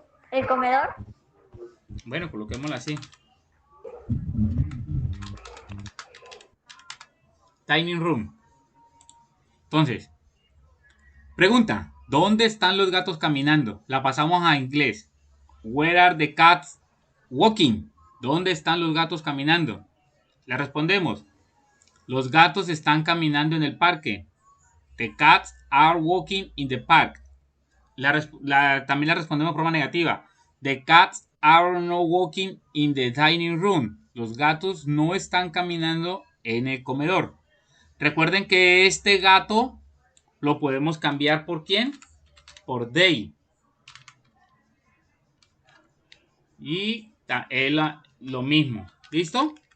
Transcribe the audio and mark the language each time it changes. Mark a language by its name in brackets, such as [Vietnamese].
[Spanish] ¿El comedor? Bueno, coloquémoslo así. [English] Dining room. [Spanish] Entonces, pregunta, ¿dónde están los gatos caminando? La pasamos a inglés. [English] Where are the cats walking? [Spanish] ¿Dónde están los gatos caminando? Le respondemos, los gatos están caminando en el parque. [English] The cats are walking in the park. [Spanish] También la respondemos de forma negativa. [English] The cats are not walking in the dining room. [Spanish] Los gatos no están caminando en el comedor. Recuerden que este gato lo podemos cambiar por ¿quién? Por they. Y él lo mismo. ¿Listo?